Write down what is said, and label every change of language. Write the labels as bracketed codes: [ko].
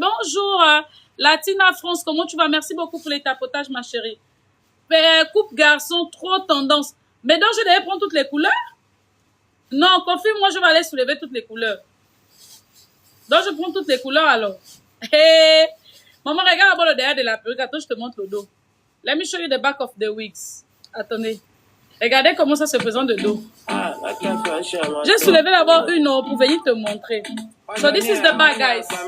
[fr] Bonjour, Latina France, comment tu vas? Merci beaucoup pour les tapotages, ma chérie. Coupe garçon, trop tendance. Mais donc, je devais prendre toutes les couleurs? Non, confirme-moi, je vais aller soulever toutes les couleurs. Donc, je prends toutes les couleurs alors. Hey. Maman, regarde d'abord le derrière de la perruque. Attends, je te montre le dos. [en] Let me show you the back of the wigs. [fr] Attendez. Regardez comment ça se présente de dos. J'ai soulevé d'abord une eau pour venir te montrer. [en] So this is the back, guys.